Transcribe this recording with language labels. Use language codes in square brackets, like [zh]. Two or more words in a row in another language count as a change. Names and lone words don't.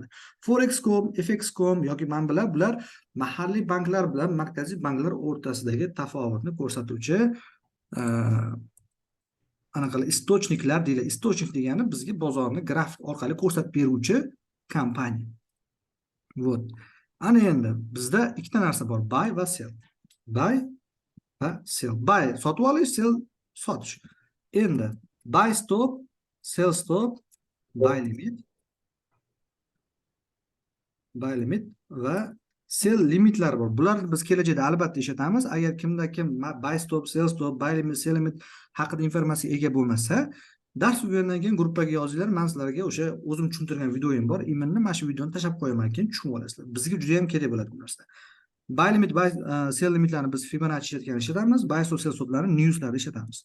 [uz] Forex.com, FX.com yoki mana bular mahalliy banklar bilan markaziy banklar o'rtasidagi tafovutni ko'rsatuvchi anaqa istochniklar deyiladi. Istochnik degani bizga bozorni grafik orqali ko'rsatib beruvchi kompaniya. Вот. Ana endi bizda ikkita narsa bor, buy va sell. Buy va sell. Buy sotib olish, sell sotish. [en] Endi buy stop, sell stop, buy limit va sell limitlar bor. [uz] Bularni biz kelajakda albatta ishlatamiz. Agar kimda kim [en] buy stop, sell stop, buy limit, sell limit [uz] haqida informatsiya ega bo'lmasa, dars tugagandan keyin gruppaga yozinglar. Men sizlarga o'sha o'zim tushuntirgan videoyim bor. Iminni mana shu videoni tashlab qo'yaman, keyin tushunib olasizlar. Bizga juda ham kerak bo'ladi bu narsa. [en] Buy limit, sell [uz] limitlarni biz Fibonacci ishlatamiz, [en] buy stop, sell [uz] stoplarni newslarda ishlatamiz.